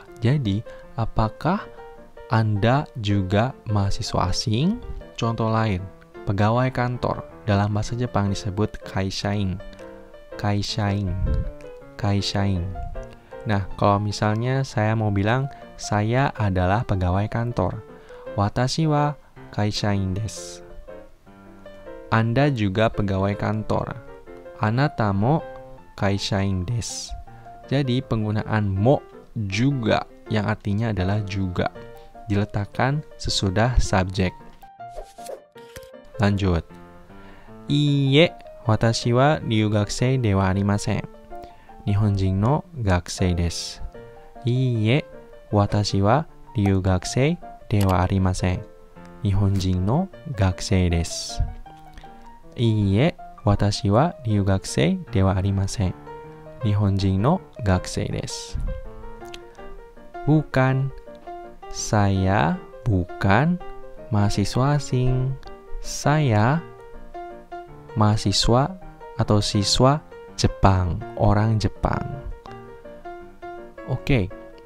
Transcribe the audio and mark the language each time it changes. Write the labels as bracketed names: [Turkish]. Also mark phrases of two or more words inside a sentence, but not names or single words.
[Indonesian] Jadi, apakah Anda juga mahasiswa asing? Contoh lain, pegawai kantor. Dalam bahasa Jepang disebut kaishain. [Japanese] 会社員。会社員. [Indonesian] Nah, kalau misalnya saya mau bilang, saya adalah pegawai kantor. [Japanese] 私は会社員です. [Indonesian] Anda juga pegawai kantor. [Japanese] あなたも会社員です. [Indonesian] Jadi, penggunaan mo juga, yang artinya adalah juga, diletakkan sesudah subjek. Lanjut. [Japanese] いいえ、私は留学生ではありません. 日本人の学生です. いいえ、私は留学生ではありません. 日本人の学生です. いいえ、私は留学生ではありません. 日本人の学生です. [Indonesian] Bukan, saya bukan mahasiswa asing. Saya mahasiswa atau siswa Jepang, orang Jepang. Oke.